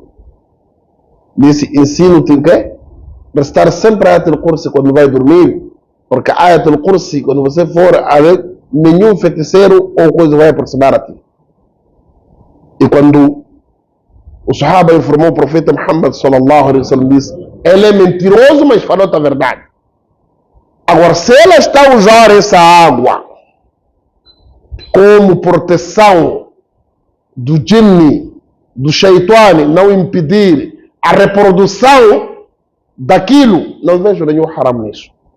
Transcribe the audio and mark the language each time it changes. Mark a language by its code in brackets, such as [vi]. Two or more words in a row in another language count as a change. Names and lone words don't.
[pt] Disse, ensino-te o quê? Restar sempre Ayatul Kursi quando vai dormir, porque Ayatul Kursi, quando você for a ver, nenhum feiticeiro ou coisa vai aproximar a ti. E quando o Sahaba informou o profeta Muhammad [ar] صلى الله عليه وسلم, [pt] disse, ele é mentiroso, mas falou a verdade. Agora, se ela está a usar essa água como proteção do djinn, do shaitani, não impedir a reprodução daquilo, não vejo nenhum haram nisso.